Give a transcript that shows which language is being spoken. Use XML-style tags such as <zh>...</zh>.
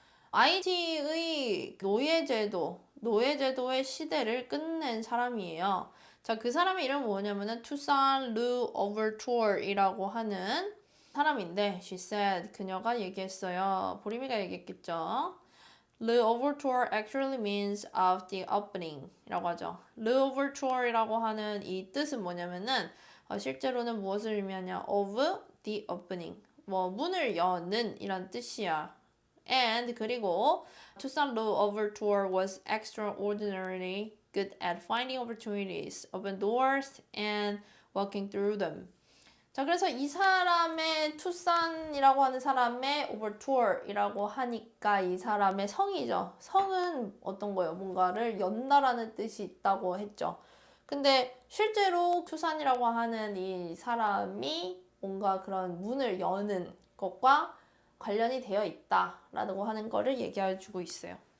<ko>IT의 노예제도의 시대를 끝낸 사람이에요. 자, 그 사람의 이름은 뭐냐면은 Toussaint Louverture이라고 하는 사람인데</ko> <en>she said,</en> <ko>그녀가 얘기했어요. 보림이가 얘기했겠죠.</ko> <en>Louverture actually means of the opening</en> <ko>이라고 하죠. Louverture이라고 하는 이 뜻은 뭐냐면은 실제로는 무엇을 의미하냐? of</ko> <en>the opening.</en> <ko>뭐 문을 여는 이란 뜻이야.</ko> <en>And</en> <ko>그리고</ko> <en>Tucson Law Overture was extraordinarily good at finding opportunities, open doors, and walking through them.</en> <ko>자, 그래서 이 사람의 투싼이라고 하는 사람의 overture이라고 하니까 이 사람의 성이죠. 성은 어떤 거예요? 뭔가를 연다라는 뜻이 있다고 했죠. 근데 실제로 투싼이라고 하는 이 사람이 뭔가 그런 문을 여는 것과 관련이 되어 있다라고 하는 거를 얘기해 주고 있어요.</ko>